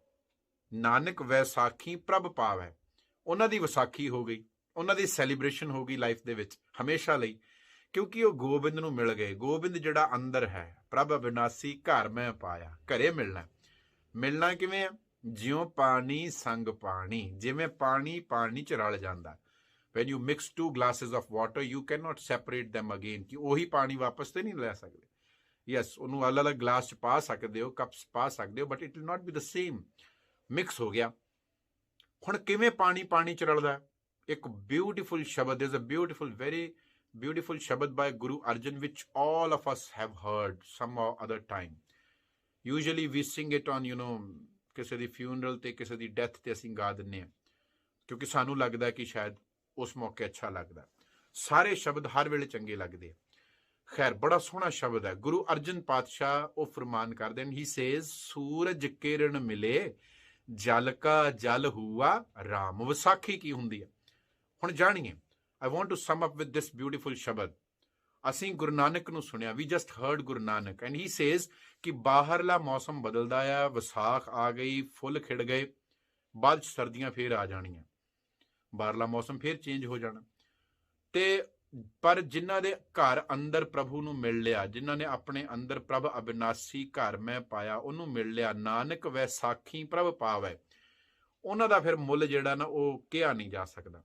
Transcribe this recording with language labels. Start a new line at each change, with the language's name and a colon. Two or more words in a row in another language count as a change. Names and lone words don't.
Punjabi: ਨਾਨਕ ਵੈਸਾਖੀ ਪ੍ਰਭ ਪਾਵੈ, ਉਹਨਾਂ ਦੀ ਵਿਸਾਖੀ ਹੋ ਗਈ, ਉਹਨਾਂ ਦੀ ਸੈਲੀਬ੍ਰੇਸ਼ਨ ਹੋ ਗਈ ਲਾਈਫ ਦੇ ਵਿੱਚ ਹਮੇਸ਼ਾ ਲਈ, ਕਿਉਂਕਿ ਉਹ ਗੋਬਿੰਦ ਨੂੰ ਮਿਲ ਗਏ। ਗੋਬਿੰਦ ਜਿਹੜਾ ਅੰਦਰ ਹੈ, ਪ੍ਰਭ ਅਬਿਨਾਸੀ ਘਰ ਮੈਂ ਪਾਇਆ, ਘਰੇ ਮਿਲਣਾ। ਮਿਲਣਾ ਕਿਵੇਂ ਆ? ਜਿਉਂ ਪਾਣੀ ਸੰਗ ਪਾਣੀ, ਜਿਵੇਂ ਪਾਣੀ ਪਾਣੀ ਚ ਰਲ ਜਾਂਦਾ।
English: when you mix 2 glasses of water you cannot separate them again,
Punjabi: ਕਿ ਉਹੀ ਪਾਣੀ ਵਾਪਸ ਤੇ ਨਹੀਂ ਲੈ ਸਕਦੇ। ਯੈਸ, ਉਹਨੂੰ ਅਲੱਗ-ਅਲੱਗ ਗਲਾਸ ਚ ਪਾ ਸਕਦੇ ਹੋ, ਕੱਪਸ ਪਾ ਸਕਦੇ ਹੋ,
English: but it will not be the same.
Punjabi: ਮਿਕਸ ਹੋ ਗਿਆ। ਹੁਣ ਕਿਵੇਂ ਪਾਣੀ ਪਾਣੀ ਚ ਰਲਦਾ? ਇੱਕ ਬਿਊਟੀਫੁਲ ਸ਼ਬਦ,
English: is a beautiful, very beautiful shabad by Guru Arjan, which all of us have heard some or other time. Usually we sing it on,
Punjabi: ਕਿਸੇ ਦੀ funeral ਤੇ ਕਿਸੇ ਦੀ death ਤੇ ਅਸੀਂ ਗਾ ਦਿੰਨੇ ਆ, ਕਿਉਂਕਿ ਸਾਨੂੰ ਲੱਗਦਾ ਕਿ ਸ਼ਾਇਦ ਉਸ ਮੌਕੇ ਅੱਛਾ ਲੱਗਦਾ। ਸਾਰੇ ਸ਼ਬਦ ਹਰ ਵੇਲੇ ਚੰਗੇ ਲੱਗਦੇ ਆ। ਖੈਰ, ਬੜਾ ਸੋਹਣਾ ਸ਼ਬਦ ਹੈ। ਗੁਰੂ ਅਰਜਨ ਪਾਤਸ਼ਾਹ ਉਹ ਫਰਮਾਨ ਕਰਦੇ ਨੇ,
English: he says
Punjabi: ਸੂਰਜ ਕਿਰਨ ਮਿਲੇ ਜਲ ਕਾ ਜਲ ਹੁਆ ਰਾਮ। ਵਿਸਾਖੀ ਕੀ ਹੁੰਦੀ ਹੈ? ਹੁਣ ਜਾਣੀਏ।
English: I want to sum up with this beautiful shabad.
Punjabi: ਅਸੀਂ ਗੁਰੂ ਨਾਨਕ ਨੂੰ ਸੁਣਿਆ,
English: we just heard ਗੁਰੂ ਨਾਨਕ, and he says
Punjabi: ਕਿ ਬਾਹਰਲਾ ਮੌਸਮ ਬਦਲਦਾ ਆ, ਵਿਸਾਖ ਆ ਗਈ, ਫੁੱਲ ਖਿੜ ਗਏ, ਬਾਅਦ ਸਰਦੀਆਂ ਫੇਰ ਆ ਜਾਣੀਆਂ, ਬਾਹਰਲਾ ਮੌਸਮ ਫੇਰ ਚੇਂਜ ਹੋ ਜਾਣਾ। ਤੇ ਪਰ ਜਿਨ੍ਹਾਂ ਦੇ ਘਰ ਅੰਦਰ ਪ੍ਰਭੂ ਨੂੰ ਮਿਲ ਲਿਆ, ਜਿਨ੍ਹਾਂ ਨੇ ਆਪਣੇ ਅੰਦਰ ਪ੍ਰਭ ਅਬਿਨਾਸੀ ਘਰ ਮੈਂ ਪਾਇਆ, ਉਹਨੂੰ ਮਿਲ ਲਿਆ, ਨਾਨਕ ਵੈਸਾਖੀ ਪ੍ਰਭ ਪਾਵੈ, ਉਹਨਾਂ ਦਾ ਫਿਰ ਮੁੱਲ ਜਿਹੜਾ ਨਾ ਉਹ ਕਿਹਾ ਨਹੀਂ ਜਾ ਸਕਦਾ।